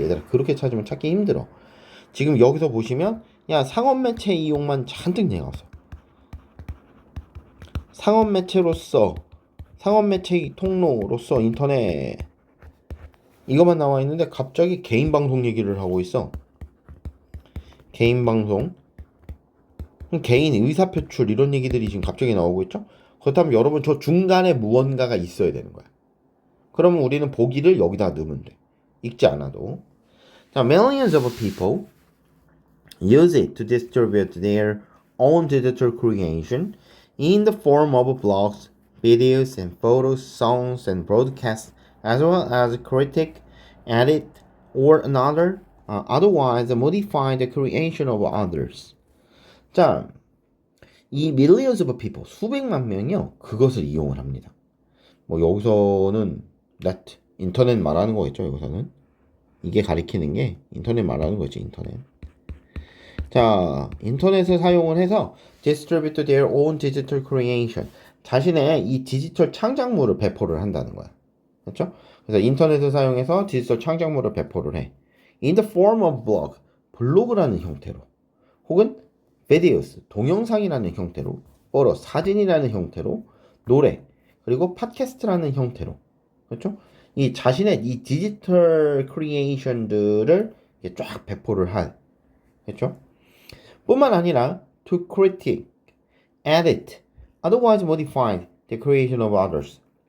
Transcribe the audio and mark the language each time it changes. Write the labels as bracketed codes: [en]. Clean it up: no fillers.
[ko] 얘들아 그렇게 찾으면 찾기 힘들어. 지금 여기서 보시면 야 상업 매체 이용만 잔뜩 내가서 상업 매체로서 상업 매체 통로로서 인터넷 이것만 나와 있는데 갑자기 개인 방송 얘기를 하고 있어. 개인 방송, 개인 의사 표출 이런 얘기들이 지금 갑자기 나오고 있죠. 그렇다면 여러분 저 중간에 무언가가 있어야 되는 거야. 그러면 우리는 보기를 여기다 넣으면 돼. 읽지 않아도. [en] 자, millions of people use it to distribute their own digital creation in the form of blogs, videos, and photos, songs, and broadcasts, as well as critique, edit, or another, otherwise modify the creation of others. [ko] 자, 이 [en] millions of people, [ko] 수백만 명이요, 그것을 이용을 합니다. 뭐 여기서는 net, 인터넷 말하는 거겠죠, 여기서는. 이게 가리키는 게 인터넷 말하는 거지, 인터넷. 자, 인터넷을 사용을 해서 [en] distribute their own digital creation. [ko] 자신의 이 디지털 창작물을 배포를 한다는 거야. 그렇죠? 그래서 인터넷을 사용해서 디지털 창작물을 배포를 해. [en] In the form of blog, [ko] 블로그라는 형태로. 혹은 videos, 동영상이라는 형태로. photo, 사진이라는 형태로. 노래, 그리고 팟캐스트라는 형태로. 그렇죠? 이 자신의 이 디지털 크리에이션들을 쫙 배포를 할. [en] 그렇죠? [ko] 뿐만 아니라 [en] to critique, edit, otherwise modify the creation of others.